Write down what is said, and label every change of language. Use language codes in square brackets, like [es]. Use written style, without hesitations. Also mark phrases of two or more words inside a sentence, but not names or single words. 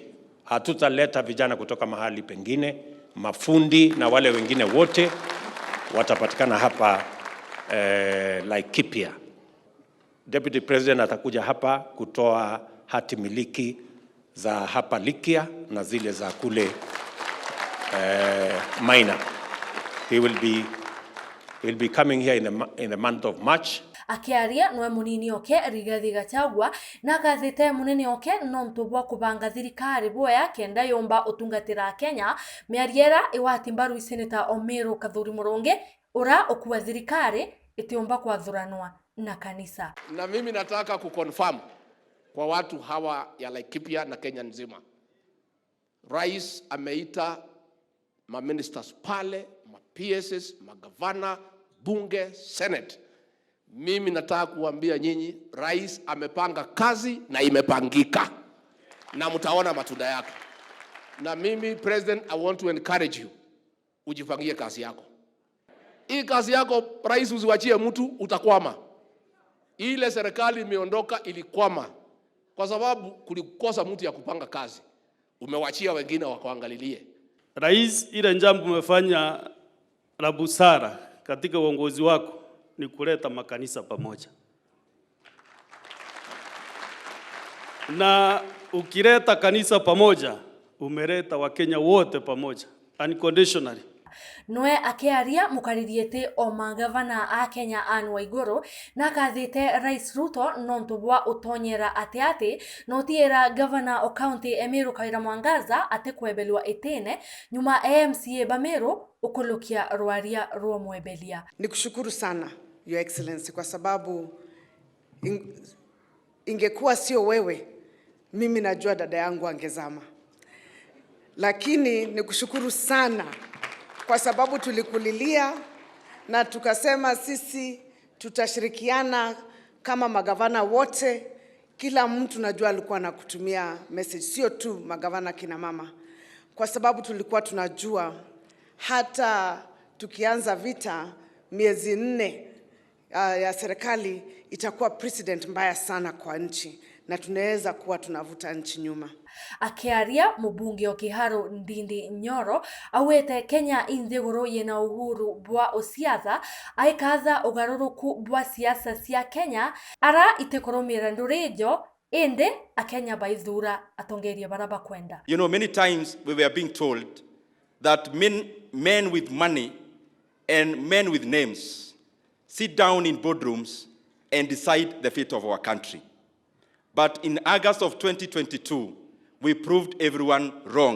[sw] Hatutaleta vijana kutoka mahali pengine, mafundi na wale wengine wote watapatikana hapa Laikipia. Deputy President atakuja hapa kutoa hati miliki za hapa Likia na zile za kule Maina. [en] He will be coming here in the month of March. [mer] Akiaria nwe munini oke Rigathi Gachagua na kathite munini oke no ntubwa kubanga thirikari boya kenda yomba utungatira Kenya miariera iwati mbaru Senator Omero Kathuri Muronge ura okuwa thirikari itiomba kwathuranwa na kanisa. [sw] Na mimi nataka kuconfirm kwa watu hawa ya Laikipia na Kenya nzima. Rais ameita ministers pale, PSS, magavana, bunge, senate. Mimi nataka kuambia nyinyi, rais amepanga kazi na imepangika. Na mtaona matunda yake. Na mimi [en] president, I want to encourage you. [sw] Ujipangie kazi yako. Hii kazi yako rais usiwachie mtu, utakwama. Ile serikali imeondoka ilikwama kwa sababu kulikosa mtu ya kupanga kazi. Umewachia wengine wakaangalilie. Rais, ile jambo umefanya la busara katika uongozi wako ni kuleta makanisa pamoja. Na ukileta kanisa pamoja, umeleta Wakenya wote pamoja, unconditionally. [mer] Noe akiaria mukaririete o magavana a Kenya Anne Waiguru na kathite Rais Ruto nontubwa utonyera ate no tiera governor o county Emiro Kaira Mwangaza ate kwebelwa etene nyuma MCA Bamero ukulukia rwaria ruo mwebelia. [sw] Nikushukuru sana [en] Your Excellency [sw] kwa sababu ingekuwa sio wewe mimi najua dada yangu angezama. Lakini nikushukuru sana kwa sababu tulikulilia na tukasema sisi tutashirikiana kama magavana wote. Kila mtu najua alikuwa anakutumia message, sio tu magavana kina mama, kwa sababu tulikuwa tunajua hata tukianza vita miezi 4 ya serikali itakuwa president mbaya sana kwa nchi na tunaweza kuwa tunavuta nchi nyuma. [mer] Akiaria mubunge o Kiharo Ndindi Nyoro awete Kenya inthiguru yena uhuru bwa osiatha aikaza ugaruruku bwa siasa cia Kenya ara itekoromira ndurijo ende akenya baithura atongeria baraba kwenda. [en] You know, many times we were being told that men with money and men with names sit down in boardrooms and decide the fate of our country. But in August of 2022, we proved everyone wrong.